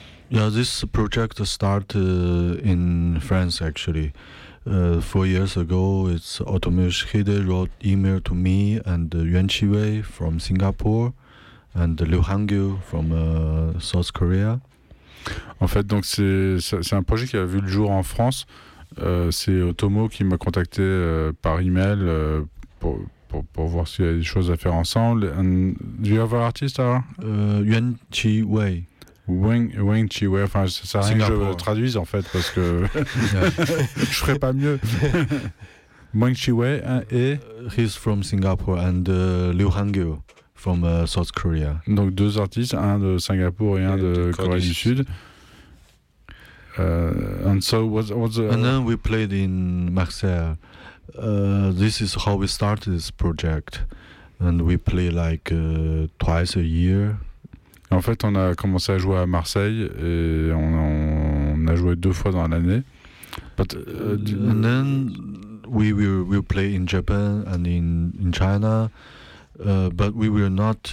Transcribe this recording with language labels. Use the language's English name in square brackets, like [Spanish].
[English] Yeah, this project started in France actually. 4 years ago, it's Otomo Yoshihide wrote email to me and Yuan Qiwei from Singapore and Liu Hangyu from South Korea. [French] En fait, donc c'est un projet qui a vu le jour en France. C'est Otomo qui m'a contacté par email pour voir s'il y a des choses à faire ensemble. [English] And do you have an artist? Yuan Qiwei. [French] Wing Chiwei, enfin, ça sert à rien que je traduise en fait, parce que je ferais pas mieux. Wing Chiwei et. [English] He's from Singapore and Liu Hangyu from South Korea. [French] Donc deux artistes, un de Singapour et un de Corée du Sud. [English] And so what's the. And then we played in Marseille. This is how we started this project. And we play like twice a year. [French] En fait, on a commencé à jouer à Marseille et on a joué deux fois dans l'année. [English] But and then we will play in Japan and in China, but we will not.